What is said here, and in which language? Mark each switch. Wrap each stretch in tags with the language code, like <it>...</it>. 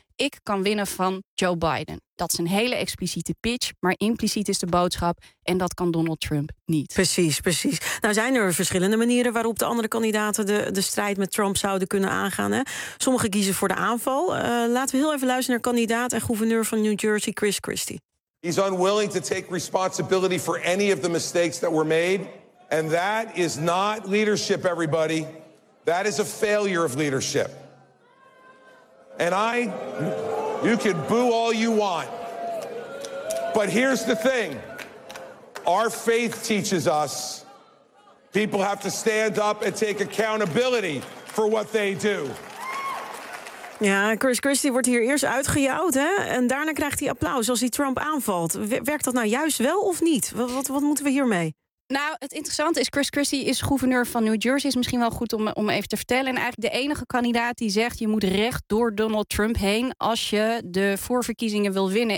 <nl>ik kan winnen van Joe Biden. Dat is een hele expliciete pitch, maar impliciet is de boodschap... en dat kan Donald Trump niet. Precies, precies. Nou zijn er verschillende manieren waarop de andere kandidaten... de strijd met Trump zouden kunnen aangaan. Hè? Sommigen kiezen voor de aanval. Laten we heel even luisteren naar kandidaat en gouverneur van New Jersey, Chris Christie.</nl> <en>He's unwilling to take responsibility for any of the mistakes that were made. And that is not leadership, everybody. That is a failure of leadership. And you can boo all you want. But here's the thing. Our faith teaches us people have to stand up and take accountability for what they do.</en> <nl>Ja, Chris Christie wordt hier eerst uitgejouwd, hè? En daarna krijgt hij applaus als hij Trump aanvalt. Werkt dat nou juist wel of niet? Wat moeten we hiermee? Nou, het interessante is, Chris Christie is gouverneur van New Jersey. Is misschien wel goed om even te vertellen. En eigenlijk de enige kandidaat die zegt... je moet recht door Donald Trump heen als je de voorverkiezingen wil winnen.</nl>